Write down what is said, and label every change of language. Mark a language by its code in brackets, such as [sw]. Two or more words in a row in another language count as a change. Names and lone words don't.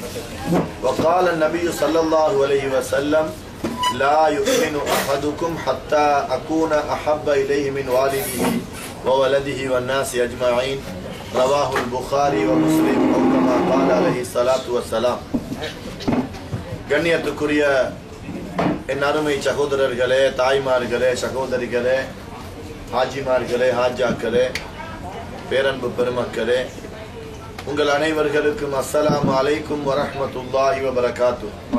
[ar] وقال النبي صلى الله عليه وسلم: لا يؤمن أحدكم حتى أكون أحب إليه من والده وولده والناس أجمعين. رواه البخاري ومسلم أو كما قال عليه الصلاة والسلام. [ta] கண்ணியத்துக்குரிய என் அருமை சகோதரர்களே, தாய்மார்களே, சகோதரிகளே, ஹாஜிமார்களே, ஹாஜாக்களே, பேரன்பு பெருமக்களே, உங்கள் அனைவர்களுக்கும் [ar] السلام عليكم ورحمة الله وبركاته.